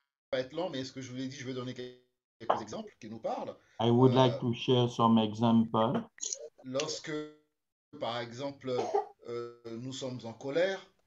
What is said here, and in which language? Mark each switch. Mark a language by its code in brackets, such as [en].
[fr] Pas être long, mais ce que je vous ai dit, je vais donner quelques exemples qui nous parlent. [en] I would like to share some examples. [fr] Lorsque, par exemple, nous sommes en colère.